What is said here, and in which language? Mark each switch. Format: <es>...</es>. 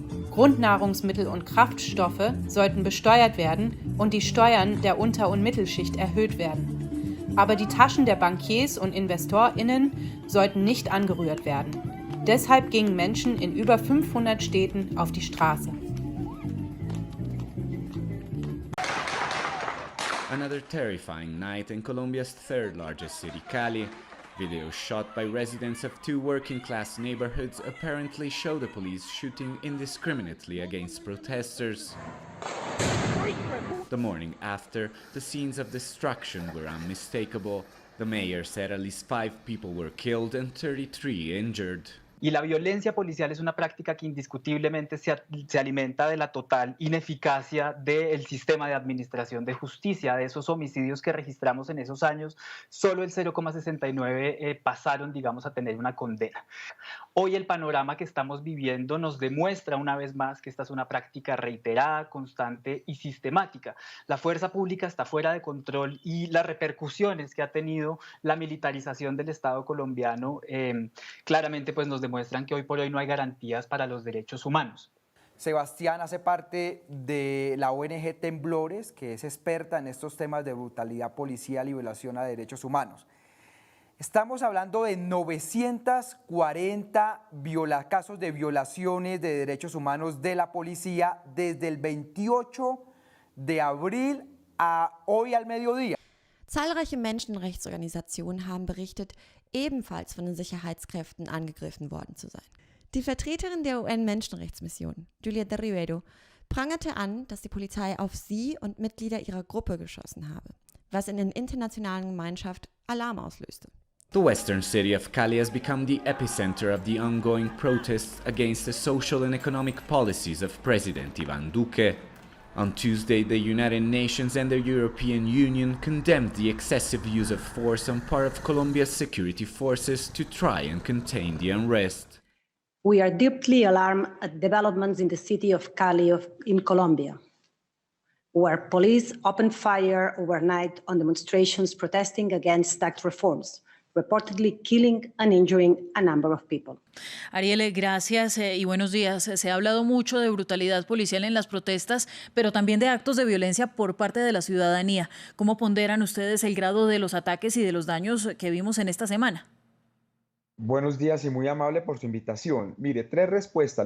<de>Grundnahrungsmittel und Kraftstoffe sollten besteuert werden und die Steuern der Unter- und Mittelschicht erhöht werden. Aber die Taschen der Bankiers und InvestorInnen sollten nicht angerührt werden. Deshalb gingen Menschen in über 500 Städten auf die Straße.</de> <en>Another terrifying night in Colombia's third largest city, Cali. Videos shot by residents of two working-class neighborhoods apparently show the police shooting indiscriminately against protesters. The morning after, the scenes of destruction were unmistakable. The mayor said at least 5 people were killed and 33 injured.</en> <es>Y la violencia policial es una práctica que indiscutiblemente se alimenta de la total ineficacia del sistema de administración de justicia. De esos homicidios que registramos en esos años, solo el 0,69 pasaron, digamos, a tener una condena. Hoy el panorama que estamos viviendo nos demuestra una vez más que esta es una práctica reiterada, constante y sistemática. La fuerza pública está fuera de control y las repercusiones que ha tenido la militarización del Estado colombiano claramente pues nos demuestran que hoy por hoy no hay garantías para los derechos humanos. Sebastián hace parte de la ONG Temblores, que es experta en estos temas de brutalidad policial y violación a derechos humanos. Estamos hablando de 940 casos de violaciones de derechos humanos de la policía desde el 28 de abril a hoy al mediodía.</es> <de>Zahlreiche Menschenrechtsorganisationen haben berichtet, ebenfalls von den Sicherheitskräften angegriffen worden zu sein. Die Vertreterin der UN-Menschenrechtsmission, Julieta Rivero, prangerte an, dass die Polizei auf sie und Mitglieder ihrer Gruppe geschossen habe, was in der internationalen Gemeinschaft Alarm auslöste.</de> <en>The western city of Cali has become the epicenter of the ongoing protests against the social and economic policies of President Iván Duque. On Tuesday, the United Nations and the European Union condemned the excessive use of force on part of Colombia's security forces to try and contain the unrest. We are deeply alarmed at developments in the city of Cali in Colombia, where police opened fire overnight on demonstrations protesting against tax reforms, reportedly killing and injuring a number of people.</en> <es>Ariel, gracias y buenos días. Se ha hablado mucho de brutalidad policial en las protestas, pero también de actos de violencia por parte de la ciudadanía. ¿Cómo ponderan ustedes el grado de los ataques y de los daños que vimos en esta semana? Buenos días y muy amable por su invitación. Mire, 3 respuestas.</es>